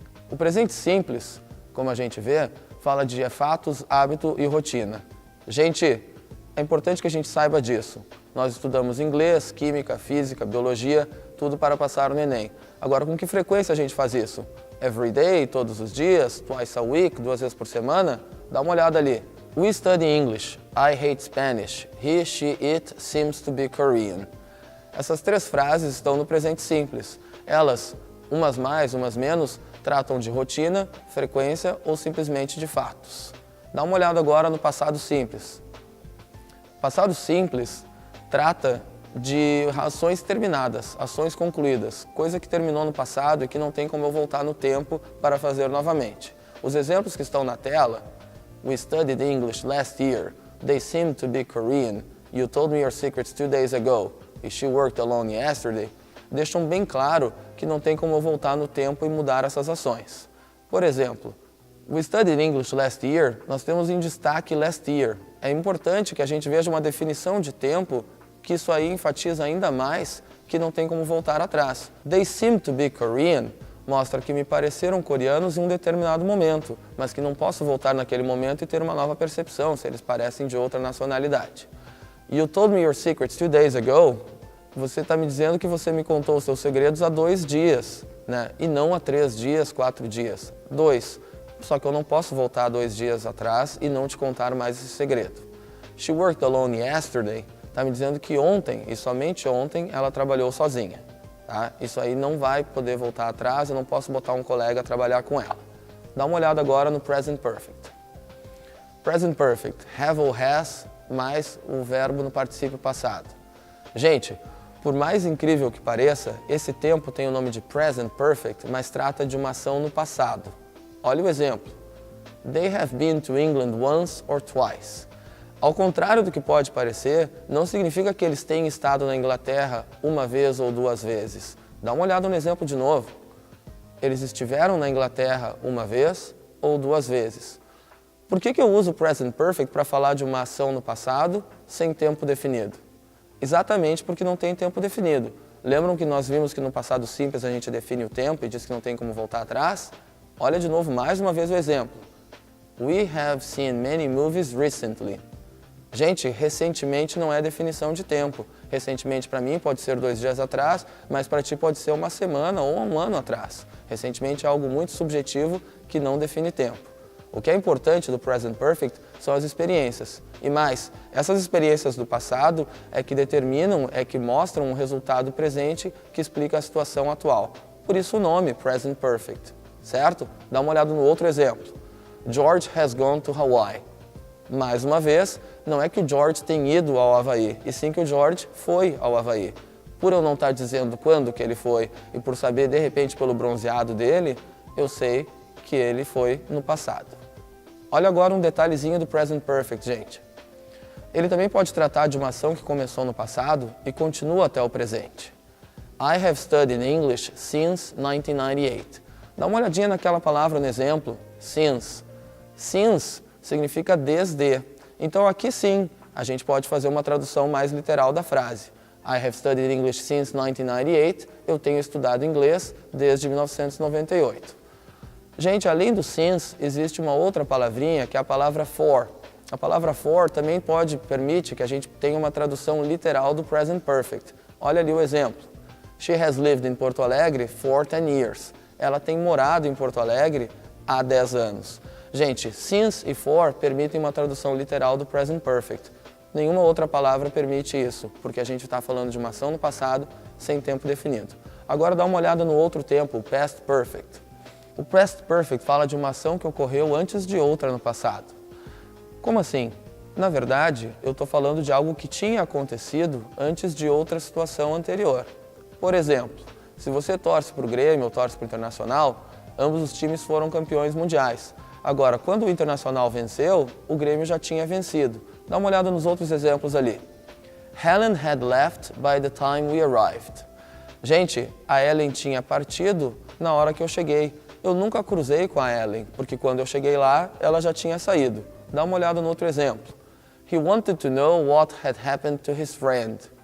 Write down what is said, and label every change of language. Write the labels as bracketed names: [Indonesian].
[Portuguese] O presente simples, como a gente vê, fala de fatos, hábito e rotina. Gente, é importante que a gente saiba disso. Nós estudamos inglês, química, física, biologia, tudo para passar no Enem. Agora, com que frequência a gente faz isso? [English] Every day, [Portuguese] todos os dias, [English] twice a week, [Portuguese] 2 vezes por semana? Dá uma olhada ali. [English] We study English. I hate Spanish. He, she, it seems to be Korean. [Portuguese] Essas 3 frases estão no presente simples. Elas, umas mais, umas menos, tratam de rotina, frequência ou simplesmente de fatos. Dá uma olhada agora no passado simples. Passado simples trata de ações terminadas, ações concluídas, coisa que terminou no passado e que não tem como eu voltar no tempo para fazer novamente. Os exemplos que estão na tela: [English] We studied English last year. They seem to be Korean. You told me your secrets 2 days ago. Is she worked alone yesterday? [Portuguese] Deixam bem claro que não tem como eu voltar no tempo e mudar essas ações. Por exemplo, [English] We studied English last year, [Portuguese] nós temos em destaque [English] last year. [Portuguese] É importante que a gente veja uma definição de tempo, que isso aí enfatiza ainda mais que não tem como voltar atrás. [English] They seem to be Korean [Portuguese] mostra que me pareceram coreanos em um determinado momento, mas que não posso voltar naquele momento e ter uma nova percepção se eles parecem de outra nacionalidade. [English] You told me your secrets 2 days ago. [Portuguese] Você está me dizendo que você me contou os seus segredos há 2 dias, né? E não há 3 dias, 4 dias. 2. Só que eu não posso voltar 2 dias atrás e não te contar mais esse segredo. [English] She worked alone yesterday. [Portuguese] Está me dizendo que ontem, e somente ontem, ela trabalhou sozinha. Tá? Isso aí não vai poder voltar atrás, eu não posso botar um colega a trabalhar com ela. Dá uma olhada agora no Present Perfect. Present Perfect, have ou has, mais o verbo no particípio passado. Gente, por mais incrível que pareça, esse tempo tem o nome de Present Perfect, mas trata de uma ação no passado. Olha o exemplo. [English] They have been to England once or twice. [Portuguese] Ao contrário do que pode parecer, não significa que eles tenham estado na Inglaterra 1 vez ou 2 vezes. Dá uma olhada no exemplo de novo. Eles estiveram na Inglaterra 1 vez ou 2 vezes. Por que eu uso o Present Perfect para falar de uma ação no passado sem tempo definido? Exatamente porque não tem tempo definido. Lembram que nós vimos que no passado simples a gente define o tempo e diz que não tem como voltar atrás? Olha de novo mais uma vez o exemplo. [English] We have seen many movies recently. [Portuguese] Gente, recentemente não é definição de tempo. Recentemente para mim pode ser 2 dias atrás, mas para ti pode ser 1 semana ou 1 ano atrás. Recentemente é algo muito subjetivo que não define tempo. O que é importante do Present Perfect são as experiências. E mais, essas experiências do passado é que determinam, é que mostram um resultado presente que explica a situação atual. Por isso o nome Present Perfect, certo? Dá uma olhada no outro exemplo. [English] George has gone to Hawaii. [Portuguese] Mais uma vez, não é que o George tem ido ao Havaí, e sim que o George foi ao Havaí. Por eu não estar dizendo quando que ele foi e por saber de repente pelo bronzeado dele, eu sei que ele foi no passado. Olha agora um detalhezinho do Present Perfect, gente. Ele também pode tratar de uma ação que começou no passado e continua até o presente. [English] I have studied English since 1998. [Portuguese] Dá uma olhadinha naquela palavra no exemplo, [English] since. [Portuguese] Since significa desde. Então aqui sim, a gente pode fazer uma tradução mais literal da frase. [English] I have studied English since 1998. [Portuguese] Eu tenho estudado inglês desde 1998. Gente, além do since, existe uma outra palavrinha que é a palavra for. A palavra for também permite que a gente tenha uma tradução literal do present perfect. Olha ali o exemplo. [English] She has lived in Porto Alegre for 10 years. [Portuguese] Ela tem morado em Porto Alegre há 10 anos. Gente, since e for permitem uma tradução literal do present perfect. Nenhuma outra palavra permite isso, porque a gente está falando de uma ação no passado sem tempo definido. Agora dá uma olhada no outro tempo, o past perfect. O past perfect fala de uma ação que ocorreu antes de outra no passado. Como assim? Na verdade, eu estou falando de algo que tinha acontecido antes de outra situação anterior. Por exemplo, se você torce para o Grêmio ou torce para o Internacional, ambos os times foram campeões mundiais. Agora, quando o Internacional venceu, o Grêmio já tinha vencido. Dá uma olhada nos outros exemplos ali. [English] Helen had left by the time we arrived. [Portuguese] Gente, a Ellen tinha partido na hora que eu cheguei. Eu nunca cruzei com a Ellen, porque quando eu cheguei lá, ela já tinha saído. Dá uma olhada no outro exemplo. [English] He wanted to know what had happened to his friend.